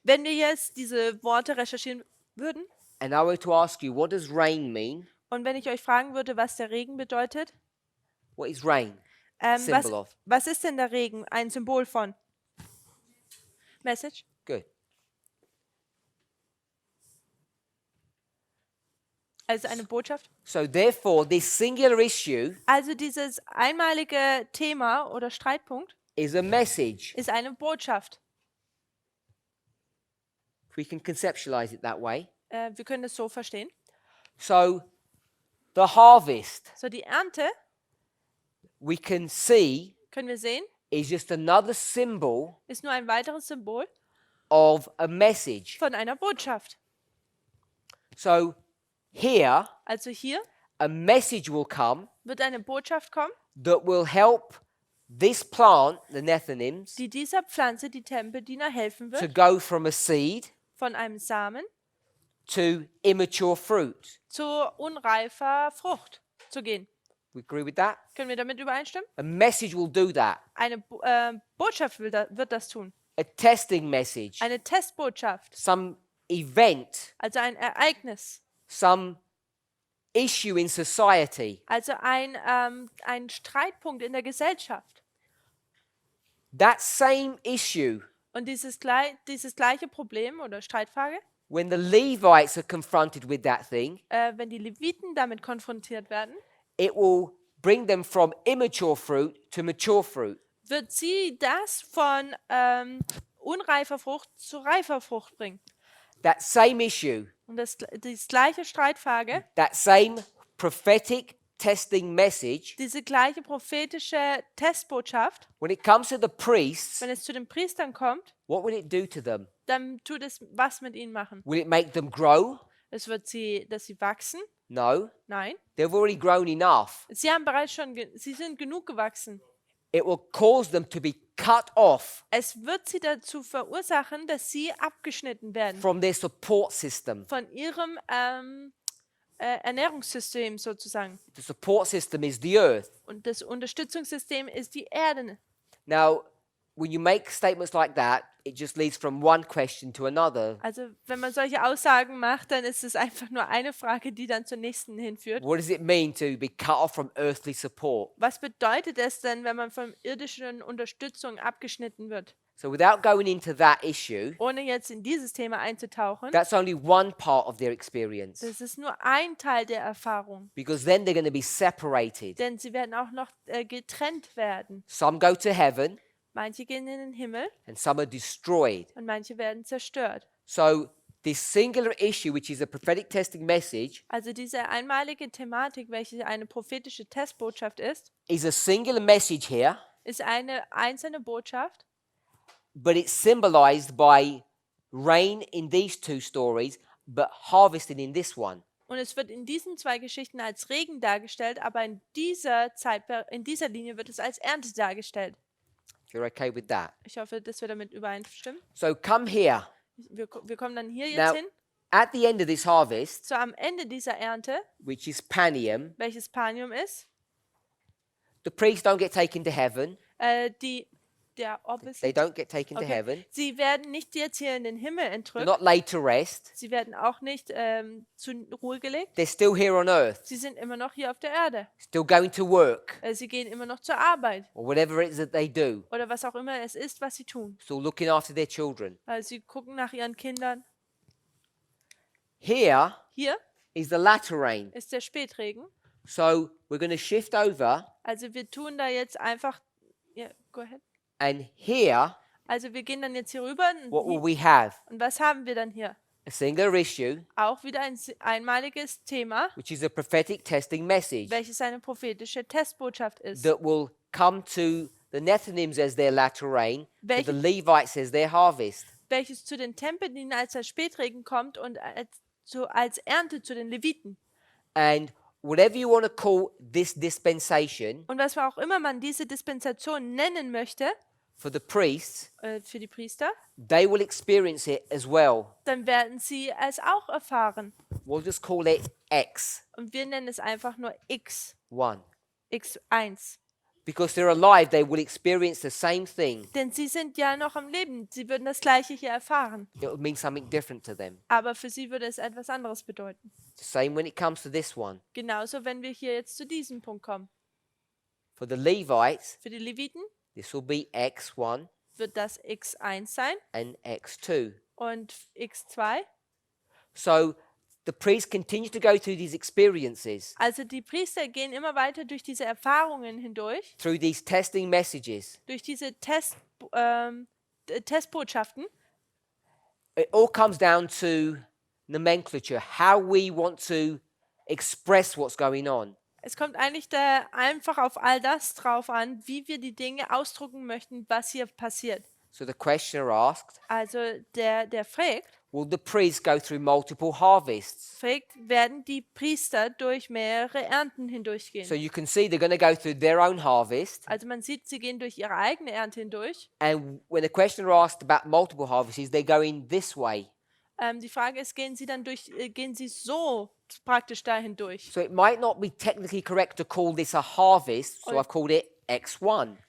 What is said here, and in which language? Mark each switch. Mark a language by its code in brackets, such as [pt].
[de] Wenn wir jetzt diese Worte recherchieren würden [en] and I were to ask you, what does rain mean? [de] und wenn ich euch fragen würde, was der Regen bedeutet, [en] What is rain? Symbol of. [de] was ist denn der Regen? Ein Symbol von? [en] Message? Good. [de] Also eine Botschaft? [en] So therefore, this singular issue [de] Also dieses einmalige Thema oder Streitpunkt [en] is a message. [de] ist eine Botschaft. [en] We can conceptualize it that way. [de] Wir können es so verstehen. [en] So the harvest, [de] So die Ernte, [en] we can see, [de] können wir sehen, [en] is just another symbol [de] ist nur ein weiteres Symbol [en] of a message. [de] von einer Botschaft. [en] So here, [de] Also hier [en] a message will come [de] wird eine Botschaft kommen, [en] that will help this plant, the Nethinims, [de] die dieser Pflanze, die Tempeldiener, helfen [en] to [de] wird, [en] go from a seed [de] von einem Samen [en] to immature fruit. [de] zu unreifer Frucht zu gehen. [en] We agree with that? [de] Können wir damit übereinstimmen? [en] A message will do that. [de] Eine Botschaft wird das tun. [en] A testing message, [de] Eine Testbotschaft, [en] some event, [de] also ein Ereignis, [en] some issue in society. [de] also ein Streitpunkt in der Gesellschaft. [en] That same issue, [de] Und dieses gleiche Problem oder Streitfrage, [en] when the Levites are confronted with that thing, [de] wenn die Leviten damit konfrontiert werden, [en] it will bring them from immature fruit to mature fruit. [de] wird sie das von unreifer Frucht zu reifer Frucht bringen. [en] That same issue, [de] Und das gleiche Streitfrage, [en] that same prophetic testing message, [de] diese gleiche prophetische Testbotschaft, [en] when it comes to the priests, [de] wenn es zu den Priestern kommt, [en] what will it do to them? [de] dann tut es was mit ihnen machen. [en] Will it make them grow? [de] Es wird dass sie wachsen? [en] No. [de] Nein. [en] They've already grown enough. [de] Sie haben bereits sie sind genug gewachsen. [en] It will cause them to be cut off [de] Es wird sie dazu verursachen, dass sie abgeschnitten werden [en] from their support system. [de] von ihrem Ernährungssystem sozusagen. [en] The support system is the earth. [de] Und das Unterstützungssystem ist die Erde. [en] Now, when you make statements like that, it just leads from one question to another. [de] Also wenn man solche Aussagen macht, dann ist es einfach nur eine Frage, die dann zur nächsten hinführt. [en] What does it mean to be cut off from earthly support? [de] Was bedeutet es denn, wenn man von irdischen Unterstützung abgeschnitten wird? [en] So without going into that issue, [de] Ohne jetzt in dieses Thema einzutauchen, [en] that's only one part of their experience. [de] das ist nur ein Teil der Erfahrung. [en] Because then they're going to be separated. [de] Denn sie werden auch noch getrennt werden. [en] Some go to heaven [de] Manche gehen in den Himmel [en] and some are destroyed. [de] und manche werden zerstört. [en] So this singular issue, which is a prophetic testing message, [de] Also diese einmalige Thematik, welche eine prophetische Testbotschaft ist, [en] is a singular message here, [de] ist eine einzelne Botschaft, [en] but it's symbolized by rain in these 2 stories, but harvesting in this one. [de] und es wird in diesen 2 Geschichten als Regen dargestellt, aber in dieser Linie wird es als Ernte dargestellt. [en] If you're okay with that. [de] Ich hoffe, dass wir damit übereinstimmen. [en] So come here. [de] Wir kommen dann hier jetzt [en] Now, [de] hin. [en] at the end of this harvest, [de] So am Ende dieser Ernte, [en] which is Panium, [de] welches Panium ist, [en] the priests don't get taken to heaven. [de] der [en] They don't get taken to Okay. heaven. [de] Sie werden nicht jetzt hier in den Himmel [en] They're [de] entrückt. [en] not laid to rest. [de] Sie werden auch nicht zur Ruhe gelegt. [en] They're still here on earth, [de] Sie sind immer noch hier auf der Erde. [en] still going to work, [de] Sie gehen immer noch zur Arbeit [en] or whatever it is that they do, [de] oder was auch immer es ist, was sie tun. [en] still looking after their children. [de] Sie gucken nach ihren Kindern. [en] Here [de] Hier [en] is the latter rain. [de] ist der Spätregen. [en] So we're going to shift over, [de] Also wir tun da jetzt einfach, ja, [en] go ahead. and here, [de] Also wir gehen dann jetzt hier rüber [en] what will we have? [de] und was haben wir dann hier? [en] A singular issue, [de] Auch wieder ein einmaliges Thema, [en] which is a prophetic testing message [de] welches eine prophetische Testbotschaft ist, [en] that will come to the Nethinims as their latter rain, to the [de] Welche- [en] Levites as their harvest. [de] welches zu den Tempeldienern als der Spätregen kommt und als Ernte zu den Leviten. [en] And whatever you want to call this dispensation, [de] Und was auch immer man diese Dispensation nennen möchte, [en] for the priests, [de] für die Priester, [en] they will experience it as well. [de] dann werden sie es auch erfahren. [en] We'll just call it X1. [de] Und wir nennen es einfach nur X, X1. [en] Because they're alive, they will experience the same thing. [de] Denn sie sind ja noch am Leben. Sie würden das Gleiche hier erfahren. [en] It will mean something different to them. [de] Aber für sie würde es etwas anderes bedeuten. [en] The same when it comes to this one. [de] Genauso, wenn wir hier jetzt zu diesem Punkt kommen. [en] For the Levites, [de] Für die Leviten [en] this will be X1 [de] wird das X1 sein [en] and X2. [de] und X2. [en] So the priests continue to go through these experiences, [de] Also die Priester gehen immer weiter durch diese Erfahrungen hindurch, [en] through these testing messages. [de] durch diese Testbotschaften. [en] It all comes down to nomenclature, how we want to express what's going on. [de] Es kommt eigentlich da einfach auf all das drauf an, wie wir die Dinge ausdrucken möchten, was hier passiert. [en] So the questioner asked, [de] Also der fragt, [en] will the priests go through multiple harvests? [de] werden die Priester durch mehrere Ernten hindurchgehen. [en] So you can see they're going to go through their own harvest. [de] Also man sieht, sie gehen durch ihre eigene Ernte hindurch. [en] And when the questioner asked about multiple harvests, they're going this way. [de] Die Frage ist, gehen sie so praktisch da hindurch? [en] So it might not be technically correct to call this a harvest, so I've called it X1.